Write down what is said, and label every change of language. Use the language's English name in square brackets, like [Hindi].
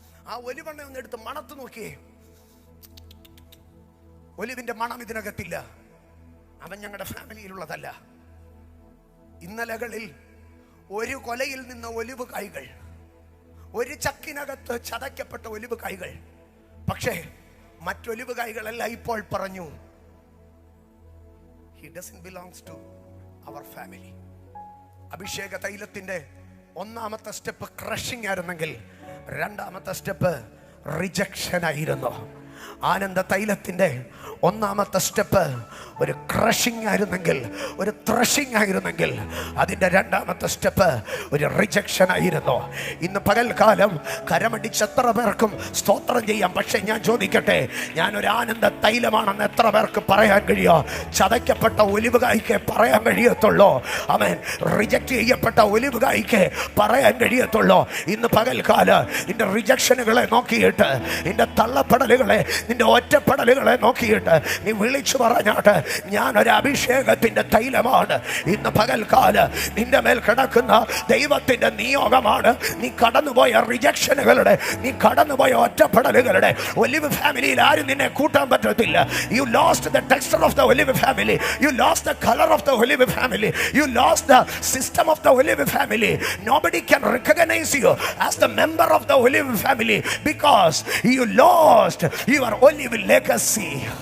[Malayalam] ആ ഒലിവെണ്ണ ഒന്ന് എടുത്ത് മണത്ത് നോക്കിയേ, ഒലിവിന്റെ മണം ഇതിനകത്തില്ല. അവൻ ഞങ്ങളുടെ ഫാമിലിയിലുള്ളതല്ല. ഇന്നലകളിൽ ഒരു കൊലയിൽ നിന്ന് ഒലിവ് കായ്കൾ, ഒരു ചക്കിനകത്ത് ചതയ്ക്കപ്പെട്ട ഒലിവ് കായ്കൾ. പക്ഷേ മറ്റൊലിവ് കായ്കളല്ല ഇപ്പോൾ പറഞ്ഞു, [English] he doesn't belongs to our family. [Malayalam] അഭിഷേക തൈലത്തിന്റെ ഒന്നാമത്തെ സ്റ്റെപ്പ് ക്രഷിംഗ് ആയിരുന്നെങ്കിൽ രണ്ടാമത്തെ സ്റ്റെപ്പ് റിജക്ഷൻ ആയിരുന്നു. ആനന്ദ തൈലത്തിന്റെ ഒന്നാമത്തെ സ്റ്റെപ്പ് ഒരു ക്രഷിംഗ് ആയിരുന്നെങ്കിൽ, ഒരു ത്രഷിംഗ് ആയിരുന്നെങ്കിൽ, അതിൻ്റെ രണ്ടാമത്തെ സ്റ്റെപ്പ് ഒരു റിജക്ഷൻ ആയിരുന്നു. ഇന്ന് പകൽക്കാലം കരമടിച്ച് എത്ര പേർക്കും സ്തോത്രം ചെയ്യാം. പക്ഷെ ഞാൻ ചോദിക്കട്ടെ, ഞാനൊരു ആനന്ദ തൈലമാണെന്ന് എത്ര പേർക്ക് പറയാൻ കഴിയോ? ചതയ്ക്കപ്പെട്ട ഒലിവുകായ്ക്ക് പറയാൻ കഴിയത്തുള്ളൂ. അവൻ റിജക്റ്റ് ചെയ്യപ്പെട്ട ഒലിവുകായ്ക്ക് പറയാൻ കഴിയത്തുള്ളൂ. ഇന്ന് പകൽക്കാലം നിന്റെ റിജക്ഷനുകളെ നോക്കിയിട്ട്, നിന്റെ തള്ളപ്പെടലുകളെ, നിന്റെ ഒറ്റപ്പെടലുകളെ നോക്കിയിട്ട് നീ വിളിച്ചു പറഞ്ഞാട്ട്, ഞാനൊരു അഭിഷേകത്തിന്റെ തൈലമാണ്. ഇന്ന് പകൽക്കാലം നിന്റെ മേൽ കിടക്കുന്ന ദൈവത്തിന്റെ നിയോഗമാണ്. നീ കടന്നുപോയ റിജക്ഷനുകളുടെ, നീ കടന്നുപോയ ഒറ്റപ്പെടലുകളുടെ, ഒലിവ് ഫാമിലിയിൽ ആരും നിന്നെ കൂട്ടാൻ പറ്റത്തില്ല. [English] You lost the texture of the olive family. You lost the color of the olive family. You lost the system of the olive family. Nobody can recognize you as the member of the olive family because you lost your olive legacy.